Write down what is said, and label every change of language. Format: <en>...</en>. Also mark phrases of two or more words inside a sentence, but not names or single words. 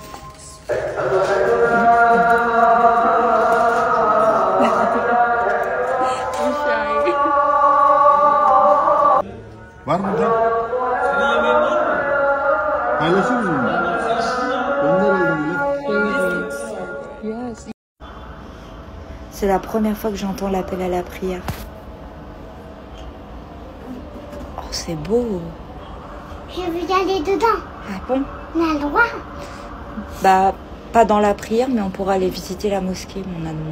<tr>Var mı da? Paylaşır mısın bunu? Gönder elini.</tr> <en>Yes.</en> <fr>C'est la première fois que j'entends l'appel à la prière. Oh, c'est beau. Je veux y aller dedans. Ah bon? On a le droit. Bah, pas dans la prière, mais on pourra aller visiter la mosquée, mon amour.</fr>